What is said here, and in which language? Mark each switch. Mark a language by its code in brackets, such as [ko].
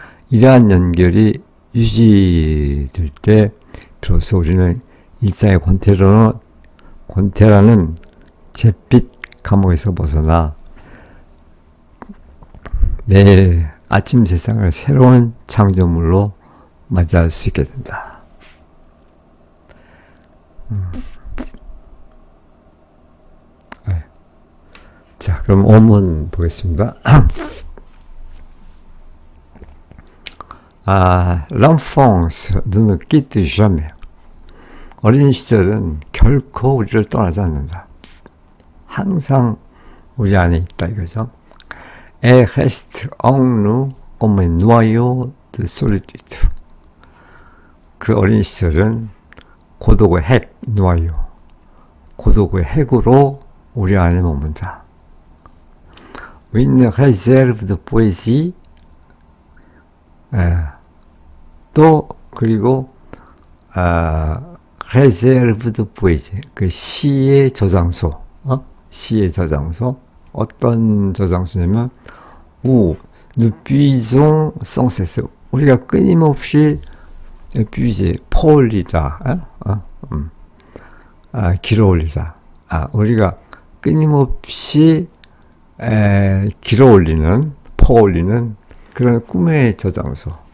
[ko] 이러한 연결이 유지될 때 비로소 우리는 일상의 권태라는 잿빛 감옥에서 벗어나 매일 아침 세상을 새로운 창조물로 맞이할 수 있게 된다. 자, 그럼 원문 보겠습니다. [fr] L'enfance ne quitte jamais. [ko] 어린 시절은 결코 우리를 떠나지 않는다. 항상 우리 안에 있다, 이거죠. [fr] Elle reste en nous comme un noyau de solitude. [ko] 그 어린 시절은 고독의 핵, 노아요. 고독의 핵으로 우리 안에 머문다. [fr] Une réserve de poésie. [ko] 또 그리고 [fr] réserve de poésie. [ko] 그 시의 저장소. 시의 저장소. 어떤 저장소냐면 [fr] où nous puisons sans cesse. [ko] 우리가 끊임없이 puiser, 퍼올리다. 길어올리다. 우리가 끊임없이 길어올리는, 퍼올리는 그런 꿈의 저장소.